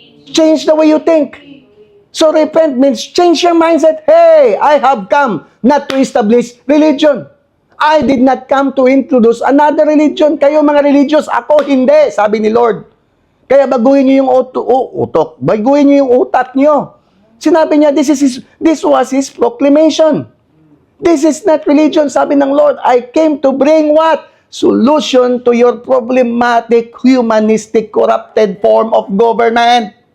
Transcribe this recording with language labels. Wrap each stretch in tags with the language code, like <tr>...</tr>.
<en>Change the way you think. So, repent means change your mindset. Hey, I have come not to establish religion. I did not come to introduce another religion.</en> <tl>Kayo mga religious, ako hindi, sabi ni Lord. Kaya baguhin niyo yung utok. Baguhin niyo yung utak niyo. Sinabi niya,</tl> <en>this was His proclamation. This is not religion,</en> <tl>sabi ng Lord.</tl> <en>I came to bring what? Solution to your problematic, humanistic, corrupted form of government.</en>